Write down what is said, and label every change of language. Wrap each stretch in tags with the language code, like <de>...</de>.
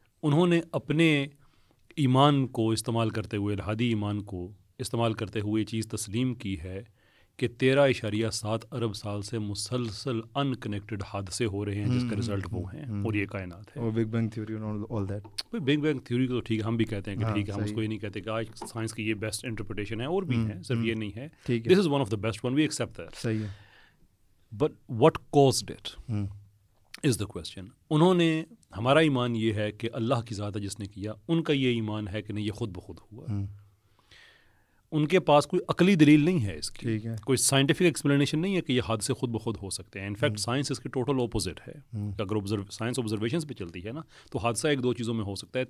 <ur>انہوں نے اپنے ایمان کو استعمال کرتے ہوئے، الحادی ایمان کو استعمال کرتے ہوئے یہ چیز تسلیم کی ہے کہ 13.7 ارب سال سے مسلسل ان کنیکٹڈ حادثے ہو رہے ہیں جس کا رزلٹ وہ ہیں، اور یہ کائنات ہے.</ur> <en>Big bang theory all that.</en> <ur>Big bang theory تو ٹھیک ہے، ہم بھی کہتے ہیں کہ ٹھیک ہے، ہم اس کو یہ نہیں کہتے کہ آج سائنس کی یہ بیسٹ انٹرپریٹیشن ہے، اور بھی ہیں، صرف یہ نہیں ہے.</ur> <en>This is one of the best one, we accept that.</en> <ur>صحیح ہے.</ur> <en>But what caused it is the question.</en> <ur>انہوں نے، ہمارا ایمان یہ ہے کہ اللہ کی ذات ہے جس نے کیا، ان کا یہ ایمان ہے کہ نہیں، یہ خود بخود ہوا. ان کے پاس کوئی عقلی دلیل نہیں ہے اس کی، کوئی سائنٹیفک ایکسپلینیشن نہیں ہے کہ یہ حادثے خود بخود ہو سکتے ہیں. انفیکٹ سائنس اس کے ٹوٹل اپوزٹ ہے. اگر سائنس آبزرویشنس پہ چلتی ہے نا، تو حادثہ ایک 2 چیزوں میں ہو سکتا ہے.</ur>